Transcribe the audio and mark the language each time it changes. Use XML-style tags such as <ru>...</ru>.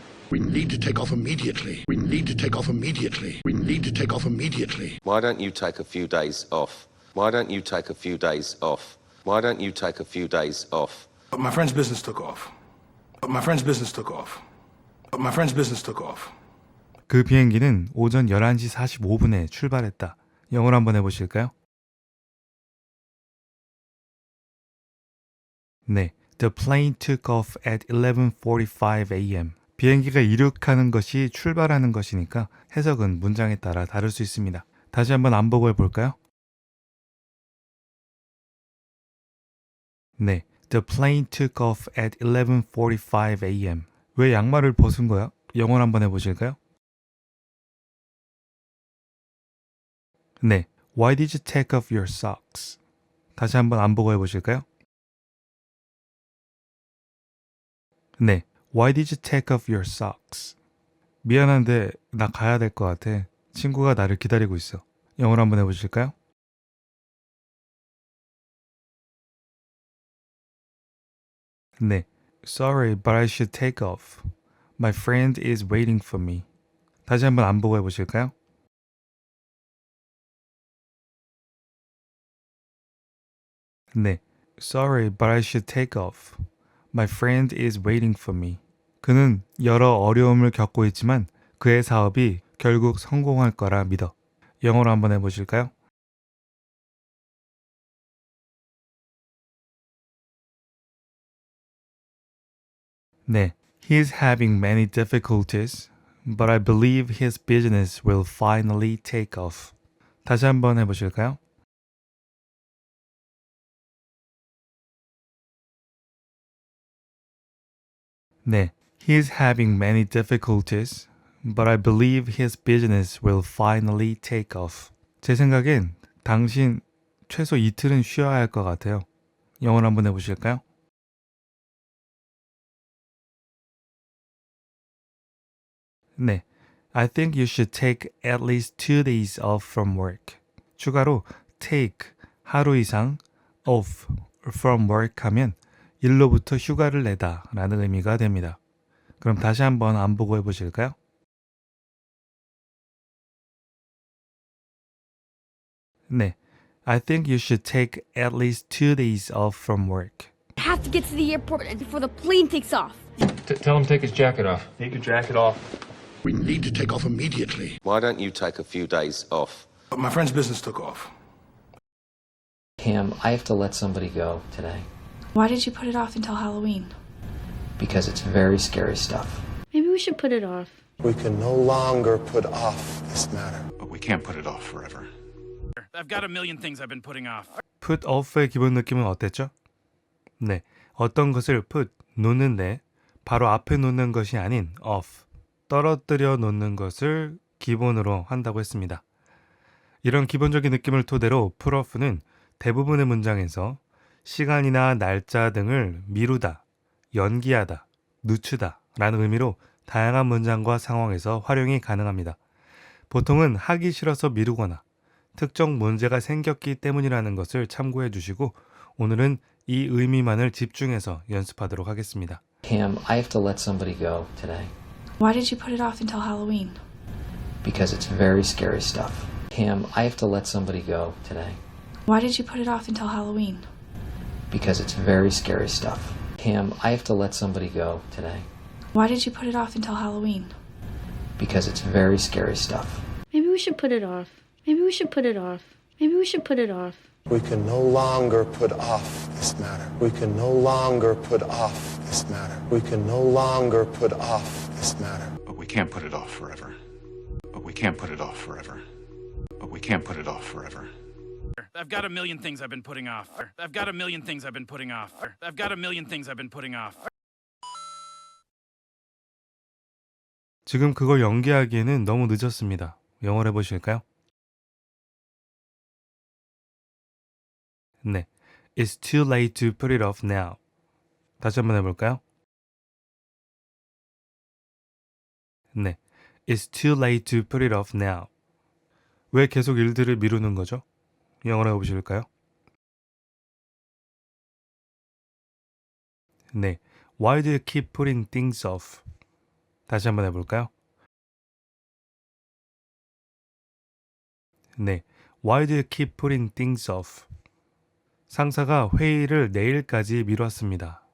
<en>We need to take off immediately. We need to take off immediately. We need to take off immediately. Why don't you take a few days off? Why don't you take a few days off? Why don't you take a few days off? But my friend's business took off. But my friend's business took off. But my friend's business took off.</en> <ko>그 비행기는 오전 11시 45분에 출발했다. 영어로 한번 해보실까요?</ko> <en>네, The plane took off at 11:45 a.m.</en> <ko>비행기가 이륙하는 것이 출발하는 것이니까 해석은 문장에 따라 다를 수 있습니다. 다시 한번 안보고 해볼까요?</ko> <en>네, The plane took off at 11:45 a.m.</en> <ko>왜 양말을 벗은 거야? 영어로 한번 해보실까요?</ko> <en>네, Why did you take off your socks?</en> <ko>다시 한번 안보고 해보실까요?</ko> <en>네, Why did you take off your socks?</en> <ko>미안한데 나 가야 될 것 같아. 친구가 나를 기다리고 있어. 영어로 한번 해보실까요?</ko> <en>네, Sorry, but I should take off. My friend is waiting for me.</en> <ko>다시 한번 안보고 해보실까요?</ko> <en>네, Sorry, but I should take off. My friend is waiting for me.</en> <ko>그는 여러 어려움을 겪고 있지만 그의 사업이 결국 성공할 거라 믿어. 영어로 한번 해보실까요?</ko> <en>네, He's having many difficulties, but I believe his business will finally take off.</en> <ko>다시 한번 해보실까요?</ko> <en>네, He's having many difficulties, but I believe his business will finally take off.</en> <ko>제 생각엔 당신 최소 이틀은 쉬어야 할 것 같아요. 영어로 한번 해보실까요?</ko> <en>네, I think you should take at least 2 days off from work.</en> <ko>추가로 take, 하루 이상, off,</ko> <en>from work</en> <ko>하면 일로부터 휴가를 내다 라는 의미가 됩니다. 그럼 다시 한번 안보고 해보실까요?</ko> <en>네, I think you should take at least 2 days off from work. Have to get to the airport before the plane takes off. Tell him to take his jacket off. Take your jacket off. We need to take off immediately. Why don't you take a few days off? But my friend's business took off. Cam, I have to let somebody go today Why did you put it off until Halloween? because it's very scary stuff. Maybe we should put it off. We can no longer put off this matter. But we can't put it off forever. I've got a million things I've been putting off.</en> <ko>put off의 기본 느낌은 어땠죠? 네, 어떤 것을 put, 놓는데 바로 앞에 놓는 것이 아닌 off, 떨어뜨려 놓는 것을 기본으로 한다고 했습니다. 이런 기본적인 느낌을 토대로 put off는 대부분의 문장에서 시간이나 날짜 등을 미루다, 연기하다, 늦추다 라는 의미로 다양한 문장과 상황에서 활용이 가능합니다. 보통은 하기 싫어서 미루거나 특정 문제가 생겼기 때문이라는 것을 참고해 주시고 오늘은 이 의미만을 집중해서 연습하도록 하겠습니다.</ko> <en>Cam, I have to let somebody go today Why did you put it off until Halloween? because it's very scary stuff. Cam, I have to let somebody go today Why did you put it off until Halloween? Because it's very scary stuff. Cam, I have to let somebody go today. Why did you put it off until Halloween? Because it's very scary stuff. Maybe we should put it off. Maybe we should put it off. Maybe we should put it off. We can no longer put off this matter. We can no longer put off this matter. We can no longer put off this matter. But we can't put it off forever. But we can't put it off forever. But we can't put it off forever. I've got a million things I've been putting off. I've got a million things I've been putting off. I've got a million things I've been putting off.</en> <ko>지금 그걸 연기하기에는 너무 늦었습니다. 영어로 해보실까요?</ko> <en>네, It's too late to put it off now.</en> <ko>다시 한번 해볼까요?</ko> <en>네, It's too late to put it off now.</en> <ko>왜 계속 일들을 미루는 거죠? 영어로 해보실까요?</ko> <en>네, Why do you keep putting things off?</en> <ko>다시 한번 해볼까요?</ko> <en>네, Why do you keep putting things off?</en> <ko>상사가 회의를 내일까지 미뤘습니다.</ko>